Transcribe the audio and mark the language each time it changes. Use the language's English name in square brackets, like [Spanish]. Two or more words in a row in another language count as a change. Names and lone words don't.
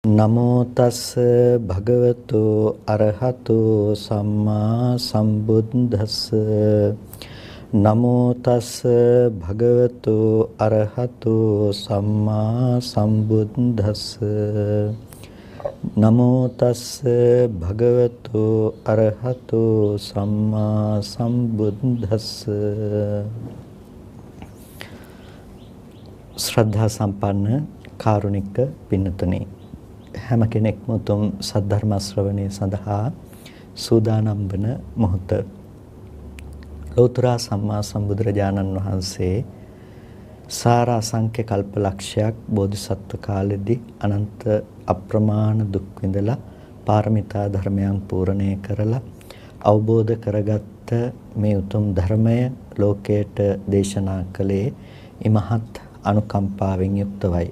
[Pali] නමෝ තස්ස භගවතු අරහතු සම්මා සම්බුද්දස්ස නමෝ තස්ස භගවතු අරහතු සම්මා සම්බුද්දස්ස නමෝ තස්ස භගවතු අරහතු සම්මා සම්බුද්දස්ස [Sinhala] ශ්‍රද්ධා සම්පන්න කාරුණික පින්නතුනි හැම කෙනෙක්ම උතුම් සද්ධර්ම ශ්‍රවණය සඳහා සූදානම් වන මොහොත ලෝතර සම්මා සම්බුදුරජාණන් වහන්සේ සාර අසංඛ්‍ය කල්පලක්ෂයක් බෝධිසත්ව කාලෙදී අනන්ත අප්‍රමාණ දුක් විඳලා පාරමිතා ධර්මයන් පූර්ණේ කරලා අවබෝධ කරගත්ත මේ උතුම් ධර්මය ලෝකයට දේශනා කළේ ඉමහත් අනුකම්පාවෙන් යුක්තවයි.